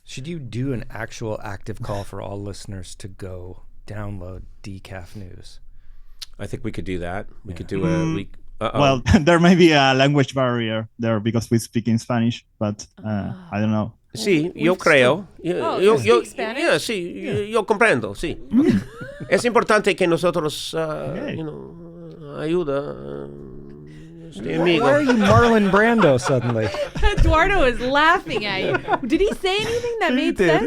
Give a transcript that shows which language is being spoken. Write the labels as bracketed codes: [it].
[en] Should you do an actual active call for all listeners to go download Decaf News? I think we could do that. We could do a... Well, there may be a language barrier there because we speak in Spanish, but I don't know. [es] Sí, yo creo. [en] you speak Spanish? [es] Yeah, sí, yo comprendo, sí. Es importante que nosotros, ayuda este amigo. [en] Why are you Marlon Brando suddenly? Eduardo is laughing at you. Did he say anything that made sense?